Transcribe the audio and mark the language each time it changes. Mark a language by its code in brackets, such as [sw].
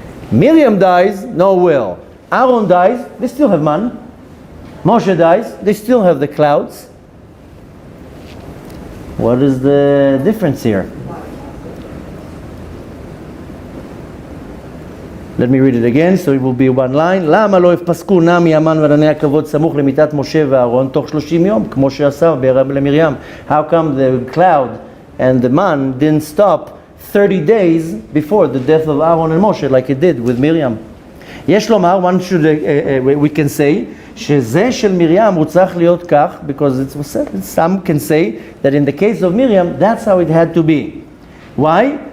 [en] Miriam dies, no whale. Aaron dies, they still have man. Moshe dies, they still have the clouds. What is the difference here? Let me read it again, so it will be one line. [he] למה לא יפסקו נמי המן וענני הכבוד סמוך למיתת משה ואהרון תוך 30 יום, כמו שעשה בערב למרים? [en] How come the cloud and the man didn't stop 30 days before the death of Aaron and Moshe, like it did with Miriam? [he] יש לומר, [en] we can say, [he] שזה של מרים הוא צריך להיות כך, [en] because it was said, some can say that in the case of Miriam, that's how it had to be. Why?